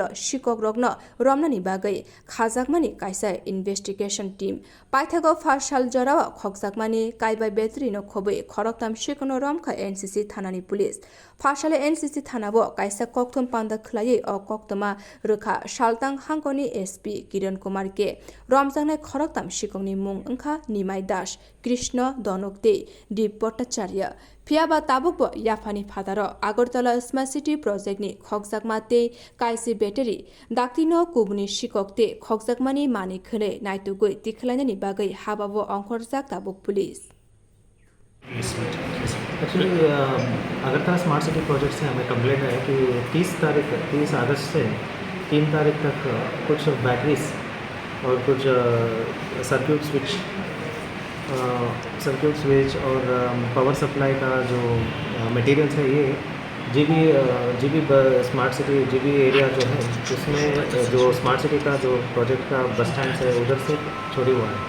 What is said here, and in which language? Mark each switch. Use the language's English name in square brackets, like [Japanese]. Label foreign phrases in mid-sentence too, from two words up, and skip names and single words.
[Kok Borok] सिकक रगनो रमनानि बागै खाजाकमानि काइसा [English] investigation team [Kok Borok] पाइथागो फासाल जराव खगजाकमानि काइबा बेट्रिनो खोबै खरकताम सिकनो रमखा एनसीसी थानानि पुलिस फासाले एनसीसी थानाव काइसा कक्तम पान्दा खलायै अ कक्तमा रोखा सालतां हांकनि एसपी किरण कुमार के रमजांनाय खरकताम सिककनि मुं ओंखा निमाय दास कृष्ण दनकते दीप भट्टाचार्य फियाबा ताबुकबो याफानि फादार आगरतला स्मार्ट सिटी प्रोजेक्टनि खगजाकमाते काइसि बेटेरि दाक्तिनो कुबुनि सिककते खगजाकमानि मानिखनै नायतुगै तिखलायनानि बागै हाबाबो अंखरजाक ताबुक पुलिस। [Hindi] एक्चुअली अगरतला स्मार्ट सिटी प्रोजेक्ट से हमें कंप्लेंट है कि 30 अगस्त से 3 तारीख तक कुछ बैटरीज और कुछ [English] circuit switch [Hindi] और [English] power supply [Hindi] का जो मटेरियल्स है ये जीबी स्मार्ट सिटी जीबी एरिया जो है उसमें जो स्मार्ट सिटी का जो प्रोजेक्ट का [English] bus stand [Hindi] है उधर से चोरी हुआ है।